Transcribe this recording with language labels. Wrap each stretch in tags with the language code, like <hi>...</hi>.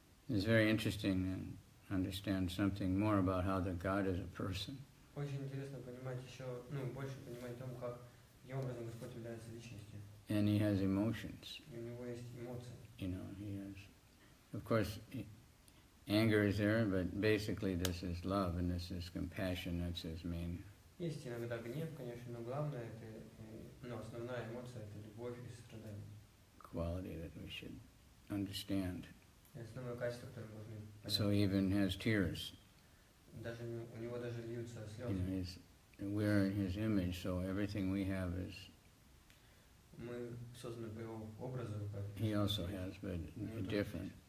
<en>It's very interesting to understand something more about how the God is a person.</en> <ru>Очень интересно понимать еще, больше понимать о том, каким образом Господь является личностью.</ru> <en>And he has emotions.</en> <ru>И у него есть эмоции.</ru> <en>He has. Of course, anger is there, but basically this is love and this is compassion. That's his main.</en> <ru>Есть иногда гнев, конечно, но главное это Но основная эмоция это любовь и сострадание.</ru> <en>Quality that we should understand.</en> <ru>И основное качество, которое мы должны понять.</ru> <en>So he even has tears.</en> <ru>Даже у него даже льются</ru> <en>You</en> <ru>слезы.</ru> <en>know, we're in his image, so everything we have is.</en> <ru>Мы созданы по его образу.</ru> <en>He also has, but different.</en>